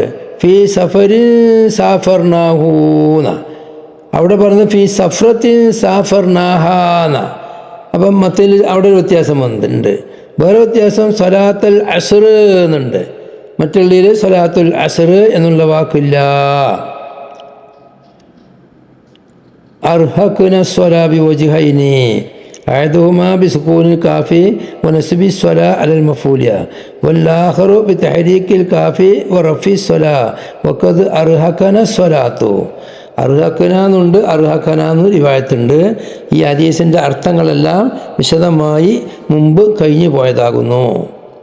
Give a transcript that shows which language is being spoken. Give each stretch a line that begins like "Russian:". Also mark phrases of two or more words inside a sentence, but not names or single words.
Arabic: في سفر سافرناه,
Malayalam: അവിടെ പറഞ്ഞ്
Arabic: في سفرة سافرناها.
Malayalam: അപ്പം മത്തിൽ അവിടെ ഒരു വ്യത്യാസം വന്നിട്ടുണ്ട്. വേറെ വ്യത്യാസം
Arabic: صلاة العصر
Malayalam: എന്നുണ്ട്, മറ്റുള്ളതിൽ
Arabic: صلاة العصر
Malayalam: എന്നുള്ള വാക്കില്ല.
Arabic: أرهقنا الصلاة بوجهين أحدهما بسكون الكاف ونسب الصلاة على المفعولية والآخر بتحريك الكاف ورفع الصلاة وقد أرهقنا الصلاة.
Malayalam: അർഹഖന എന്നുണ്ട്, അർഹഖന എന്ന് റിവായത്തുണ്ട്. ഈ ഹദീസിൻ്റെ അർത്ഥങ്ങളെല്ലാം വിശദമായി മുമ്പ് കഴിഞ്ഞു പോയതാകുന്നു.